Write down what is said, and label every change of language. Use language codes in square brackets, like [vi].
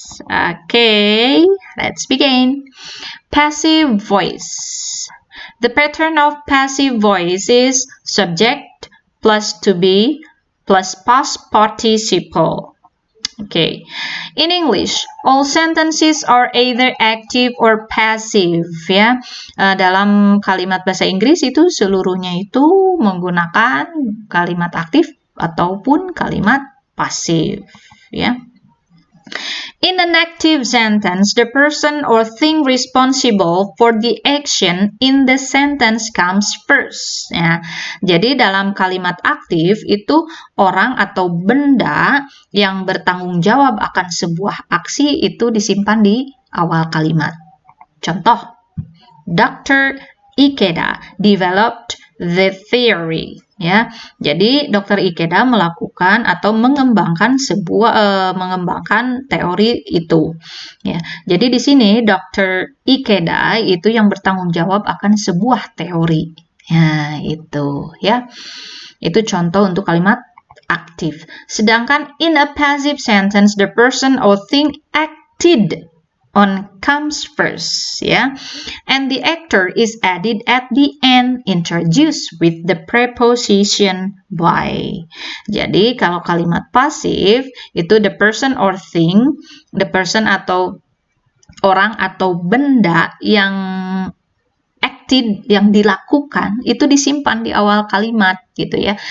[en] Okay, let's begin. Passive voice. The pattern of passive voice is subject plus to be plus past participle. Okay. In English, all sentences are either active or passive ya. [id] Dalam kalimat bahasa Inggris itu seluruhnya itu menggunakan kalimat aktif ataupun kalimat pasif ya. [en] In an active sentence, the person or thing responsible for the action in the sentence comes first. [id] Ya. Jadi dalam kalimat aktif itu orang atau benda yang bertanggung jawab akan sebuah aksi itu disimpan di awal kalimat. Contoh, Dr. [en] Ikeda developed the theory. [id] Ya, jadi Dr. Ikeda melakukan atau mengembangkan mengembangkan teori itu. Ya, jadi di sini Dr. Ikeda itu yang bertanggung jawab akan sebuah teori. Ya, itu ya. Itu contoh untuk kalimat aktif. Sedangkan [en] in a passive sentence, the person or thing acted on comes first, ya. And the actor is added at the end, introduced with the preposition by. [id] Jadi kalau kalimat pasif itu [en] the person or thing, the person [id] atau orang atau benda yang acted, yang dilakukan itu disimpan di awal kalimat gitu ya.